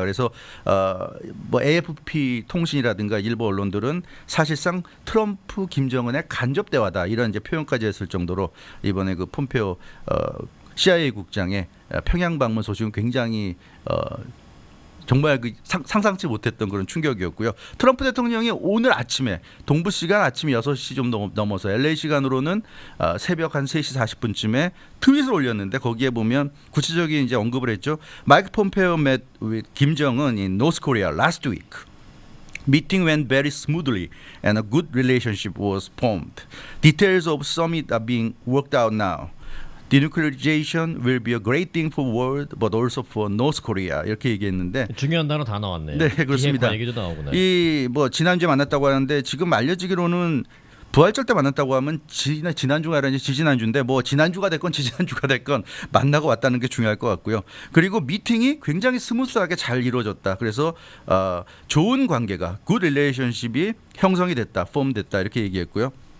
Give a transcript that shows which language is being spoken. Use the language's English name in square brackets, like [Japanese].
[Korean] 그래서 뭐 AFP 통신이라든가 일부 언론들은 사실상 트럼프 김정은의 간접 대화다, 이런 이제 표현까지 했을 정도로 이번에 그 폼페오 CIA 국장의 평양 방문 소식은 굉장히 정말 그 상상치 못했던 그런 충격이었고요. 트럼프 대통령이 오늘 아침에 동부 시간 아침 6시 좀 넘어서 LA 시간으로는 새벽 한 3시 40분쯤에 트윗을 올렸는데, 거기에 보면 구체적인 이제 언급을 했죠. [English] 마이크 폼페오 met with 김정은 in North Korea last week. Meeting went very smoothly and a good relationship was formed. Details of summit are being worked out now. Denuclearization will be a great thing for world, but also for North Korea. [Korean] 이렇게 얘기했는데, 중요한 단어 다 나왔네요. 네, 그렇습니다. 얘기도 나오고. 이 뭐 지난주에 만났다고 하는데 지금 알려지기로는 부활절 때 만났다고 하면 지난주가 아니라 이제 지지난주인데 뭐 지난주가 됐건 지지난주가 됐건 만나고 왔다는 게 중요할 것 같고요. 그리고 미팅이 굉장히 스무스하게 잘 이루어졌다. 그래서 좋은 관계가 [English] good relationship [Korean] 이 형성이 됐다, 폼됐다 이렇게 얘기했고요.